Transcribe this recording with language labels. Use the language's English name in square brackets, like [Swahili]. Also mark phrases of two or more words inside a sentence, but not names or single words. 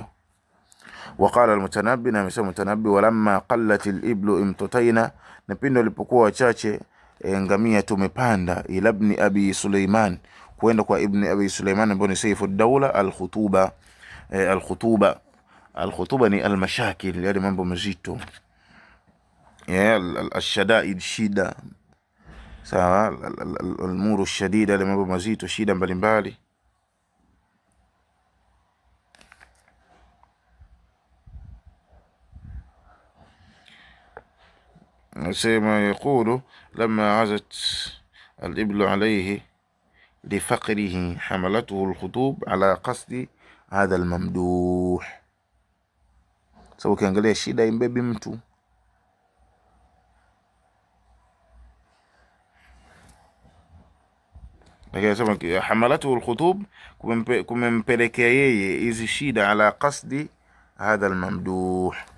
[Arabic] وقال المتنبي, [Swahili] na amesema Mutanabbi, [Arabic] ولما قلت الإبل امتطينا, [Swahili] na pindi walipokuwa wachache ngamia tumepanda, ila ibn abi Sulaiman, kwenda kwa ibn abi Sulaiman ambaye ni Sayfu ad-Dawla. Al-khutuba ni al-mashakil, yale mambo mazito, al-shadaid, shida, sawa, [Arabic] الأمور شديدة, [Swahili] yale mambo mazito, shida mbalimbali. [Arabic] سيما يقول لما عزت الإبل عليه لفقره حملته الخطوب على قصد هذا الممدوح. [Swahili] سو ukiangalia shida imbebi mtu, lakini sema [Arabic] حملته الخطوب, [Swahili] kumempelekea yeye hizi shida, [Arabic] على قصد هذا الممدوح.